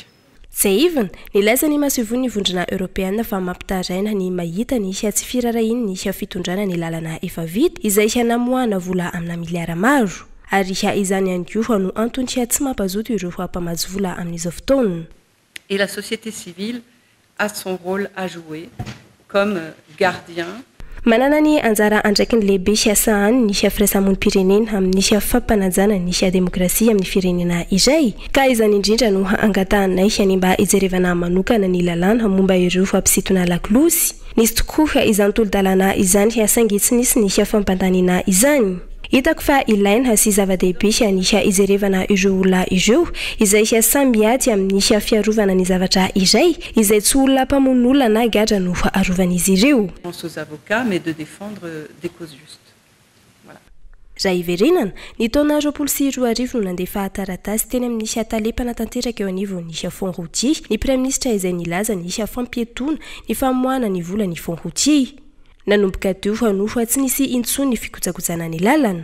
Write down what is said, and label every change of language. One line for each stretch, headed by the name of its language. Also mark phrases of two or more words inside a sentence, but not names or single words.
Malagasy: Izay ivana, nilaizany masovony vondrona Europeana fa mampitaraina ny mahita ny tsy firarahiny ny fitondrana ny lalana efa vita izay namoahana vola amina miliara maro. Ary izany ihany koa no antony tsy mampazoto ireo mpamatsy vola amin'izao fotoana.
French: Et la société civile a son rôle à jouer comme gardien.
Malagasy: Manana ny anjara andraikiny lehibe siasany ny firaisamonim-pirenena amin'ny fampanajana ny demokrasia amin'ny firenena iray. Ka izany indrindra no angatahanay ny mba hijerevana manokana ny lalàna momba ireo fampisitona lakolosy. Nisy tokoa izany tolo-dalàna izany saingy tsy nisy ny fampandaniana izany. Hitako fa ilaina sy zava-dehibe ny hijerevana ireo olona ireo izay samby ady amin'ny fiarovana ny zavatra iray izay tsy olona mpamono na gadra no arovan'izy ireo.
French: Aux avocats mais de défendre des causes justes. Voilà.
Malagasy: Raha iverinana, ny taona 2024 no nandefa taratasy teny amin'ny talepana tanteraka eo anivon'ny fond routier ny praiminisitra izay nilaza ny fampietona ny famoahana ny vola ny fond routier. Nanomboka teo fa tsy nisy intsony ny fikojakojana ny lalana.